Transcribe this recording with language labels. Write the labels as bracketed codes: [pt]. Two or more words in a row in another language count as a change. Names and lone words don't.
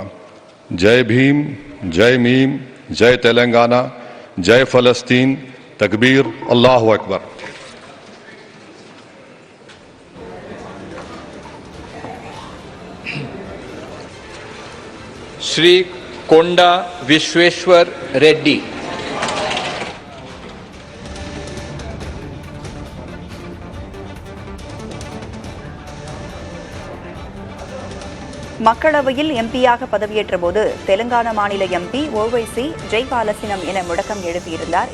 [hi] जय भीम, जय मीम, जय तेलंगाना, जय फ़लस्तीन, तकबीर, अल्लाहु अकबर। श्री कोंडा विश्वेश्वर रेड्डी। [ta] மக்களவையில் எம்பியாக பதவியேற்ற போது தெலங்கானா மாநில எம்பி ஓவைசி ஜெய் பாலஸ்தீனம் என முழக்கம் எழுப்பியிருந்தார்.